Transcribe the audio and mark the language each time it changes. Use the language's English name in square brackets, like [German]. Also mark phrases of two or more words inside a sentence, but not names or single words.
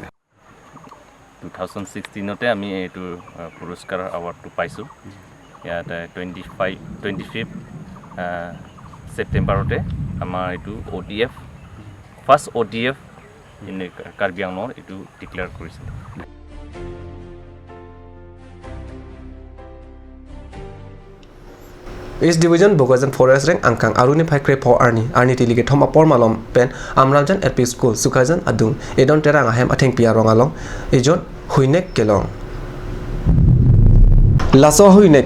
[Assamese] 2016তে আমি এইটো পুৰস্কাৰ এৱাৰ্ডটো পাইছোঁ ইয়াত 25 ছেপ্টেম্বৰতে আমাৰ এইটো ODF [English] first ODF in [Assamese] কাৰ্বি আংলঙৰ এইটো ডিক্লেয়াৰ কৰিছিল [Karbi] East Division Bogajan Forest Rank Angkang Aruni Paikre Po Arni Tilige Thom Apor Malom Pen Amramjan LP School Sukajan Adung Edon Terang Ahem Ateng Pia Rongalong Ejon Huinek Kelong Laso Huinek